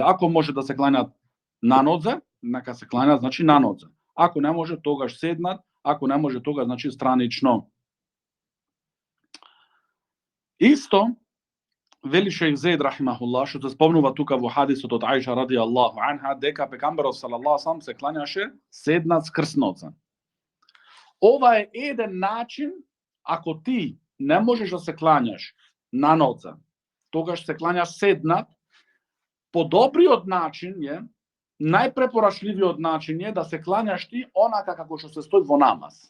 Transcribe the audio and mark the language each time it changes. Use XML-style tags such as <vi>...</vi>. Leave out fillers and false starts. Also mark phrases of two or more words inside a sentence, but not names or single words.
<mk>Ако може да се клањат на нодзе, нека се клањат значи на нодзе. Ако не може, тогаш седнат, ако не може, тогаш значи странично. Исто вели шейх Зейд рахимахуллах, што се спомнува тука во хадисот од Аиша</mk> <ar>رضي الله عنها,</ar> <mk>дека пекамберот</mk> <ar>صلى الله عليه وسلم</ar> <mk>се клањаше седнат скрсноце. Ова е еден начин, ако ти не можеш да се клањаш на ноце, тогаш се клањаш седнат. Подобриот начин е, најпрепорачливиот начин е да се клањаш ти онака како што се стои во намаз.</mk>